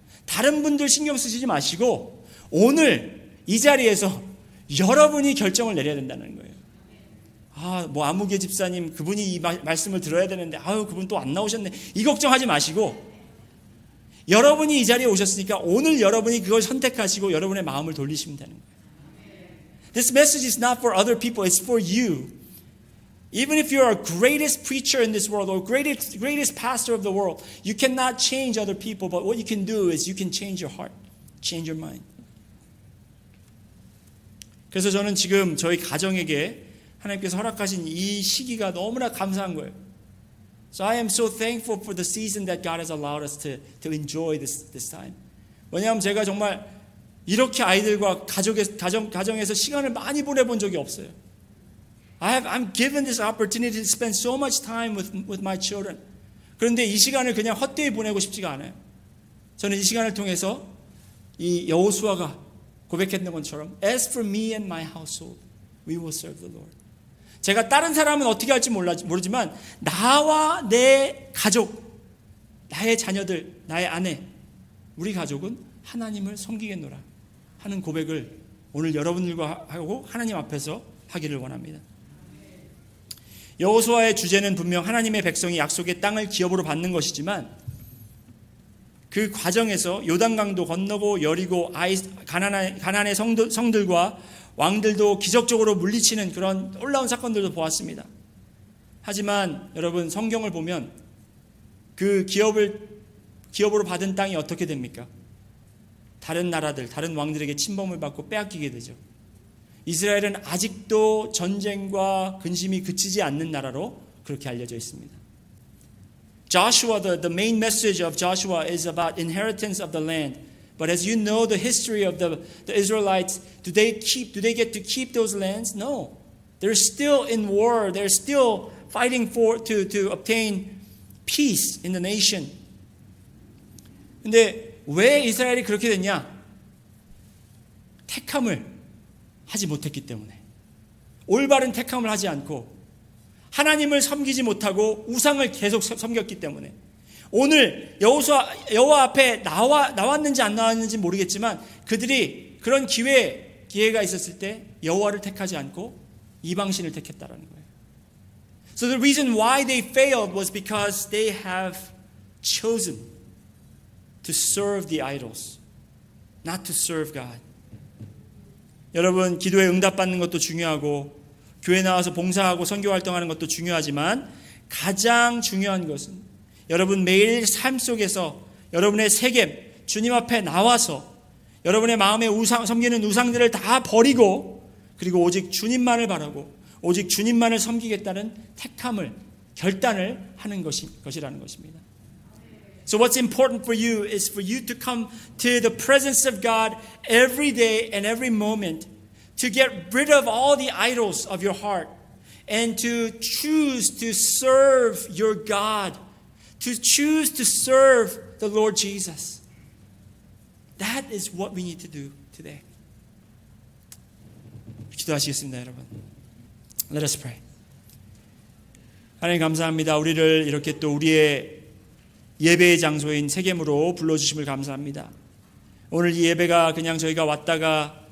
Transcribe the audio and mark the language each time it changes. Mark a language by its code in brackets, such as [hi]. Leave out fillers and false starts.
[ko] 다른 분들 신경 쓰시지 마시고 오늘 이 자리에서 여러분이 결정을 내려야 된다는 거예요. 아무개 집사님 그분이 이 말씀을 들어야 되는데 그분 또 안 나오셨네. 이 걱정하지 마시고 여러분이 이 자리에 오셨으니까 오늘 여러분이 그걸 선택하시고 여러분의 마음을 돌리시면 되는 거예요. [en] This message is not for other people. It's for you. Even if you're a greatest preacher in this world or greatest pastor of the world, you cannot change other people. But what you can do is you can change your heart, change your mind. [ko] 그래서 저는 지금 저희 가정에게 하나님께서 허락하신 이 시기가 너무나 감사한 거예요. [en] So I am so thankful for the season that God has allowed us to enjoy this time. [ko] 왜냐하면 제가 정말 이렇게 아이들과 가정에서 시간을 많이 보내본 적이 없어요. [en] I'm given this opportunity to spend so much time with my children. [ko] 그런데 이 시간을 그냥 헛되이 보내고 싶지가 않아요. 저는 이 시간을 통해서 이 여호수아가 고백했던 것처럼 [en] As for me and my household, we will serve the Lord. [ko] 제가 다른 사람은 어떻게 할지 모르지만 나와 내 가족, 나의 자녀들, 나의 아내, 우리 가족은 하나님을 섬기겠노라 하는 고백을 오늘 여러분들과 하고 하나님 앞에서 하기를 원합니다. 여호수아의 주제는 분명 하나님의 백성이 약속의 땅을 기업으로 받는 것이지만 그 과정에서 요단강도 건너고 여리고 가나안의 성들과 왕들도 기적적으로 물리치는 그런 놀라운 사건들도 보았습니다. 하지만 여러분 성경을 보면 그 기업으로 받은 땅이 어떻게 됩니까? 다른 나라들, 다른 왕들에게 침범을 받고 빼앗기게 되죠. 이스라엘은 아직도 전쟁과 근심이 그치지 않는 나라로 그렇게 알려져 있습니다. [en] Joshua, the main message of Joshua is about inheritance of the land. But as you know the history of the Israelites, do they get to keep those lands? No. They're still in war. They're still fighting to obtain peace in the nation. [ko] 근데 왜 이스라엘이 그렇게 됐냐? 택함을 하지 못했기 때문에. 올바른 택함을 하지 않고 하나님을 섬기지 못하고 우상을 계속 섬겼기 때문에. 오늘 여호와 앞에 나왔는지 안 나왔는지 모르겠지만 그들이 그런 기회가 있었을 때 여호와를 택하지 않고 이방신을 택했다라는 거예요. [en] So the reason why they failed was because they have chosen to serve the idols, not to serve God. [ko] 여러분, 기도에 응답받는 것도 중요하고 교회 나와서 봉사하고 선교 활동하는 것도 중요하지만 가장 중요한 것은 여러분 매일 삶 속에서 여러분의 세겜 주님 앞에 나와서 여러분의 마음에 섬기는 우상들을 다 버리고 그리고 오직 주님만을 바라고 오직 주님만을 섬기겠다는 택함을 결단을 하는 것이라는 것입니다. [en] So what's important for you is for you to come to the presence of God every day and every moment to get rid of all the idols of your heart and to choose to serve your God, to choose to serve the Lord Jesus. That is what we need to do today. [ko] 기도하시겠습니다, 여러분. [en] Let us pray. [ko] 하나님 감사합니다. 우리를 이렇게 또 우리의 예배의 장소인 세겜으로 불러주심을 감사합니다. 오늘 이 예배가 그냥 저희가 왔다가